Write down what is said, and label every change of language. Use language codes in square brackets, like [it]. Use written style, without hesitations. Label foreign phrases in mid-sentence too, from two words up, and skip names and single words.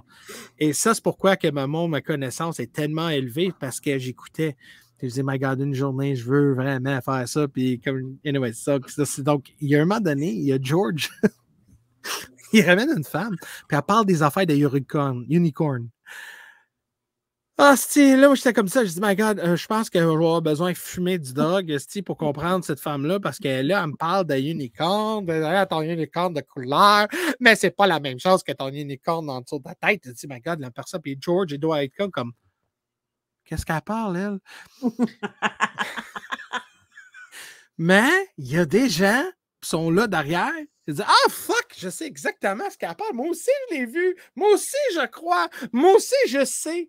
[fr] Et ça, c'est pourquoi que ma connaissance est tellement élevée parce que j'écoutais. Je disais, [en] my God, [fr] une journée, je veux vraiment faire ça. Puis, comme, anyway, ça. Donc, il y a un moment donné, il y a George, il ramène une femme, puis elle parle des affaires de unicorn. Ah, là, moi, j'étais comme ça. Je dis, [en] my God, [fr] je pense que je vais avoir besoin de fumer du dog, pour comprendre cette femme-là, parce que là, elle me parle de unicorn, ton unicorn de couleur, mais c'est pas la même chose que ton unicorn en dessous de ta tête. Je dis, [en] my God, [fr] la personne, puis George, il doit être comme, qu'est-ce qu'elle parle, elle? Mais il y a des gens qui sont là derrière. Ils disent, ah, fuck, je sais exactement ce qu'elle parle. Moi aussi, je l'ai vu. Moi aussi, je crois. Moi aussi, je sais.